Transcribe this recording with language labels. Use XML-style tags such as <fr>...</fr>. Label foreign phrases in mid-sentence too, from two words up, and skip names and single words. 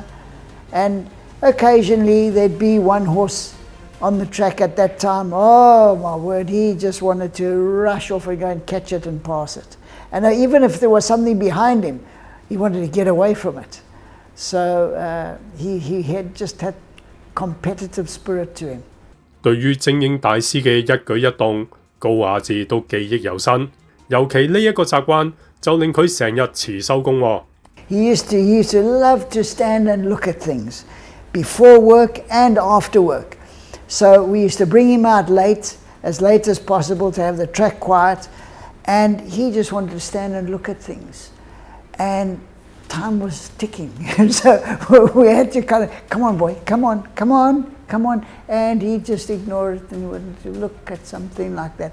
<en>And occasionally there'd be one horse on the track at that time. Oh my word, he just wanted to rush off and go and catch it and pass it. And even if there was something behind him, he wanted to get away from it. So he had just had competitive spirit to him.</en> <yue>對於精英大師嘅一舉一動，高雅志都記憶猶新。尤其呢一個習慣就令佢成日遲收工喎。</yue> <en>He used to love to stand and look at things before work and after work. So we used to bring him out as late as possible to have the track quiet, and he just wanted to stand and look at things. And time was ticking, so we had to kind of, come on boy, come on, and he'd just ignore it and he wanted to look at something like that.</en>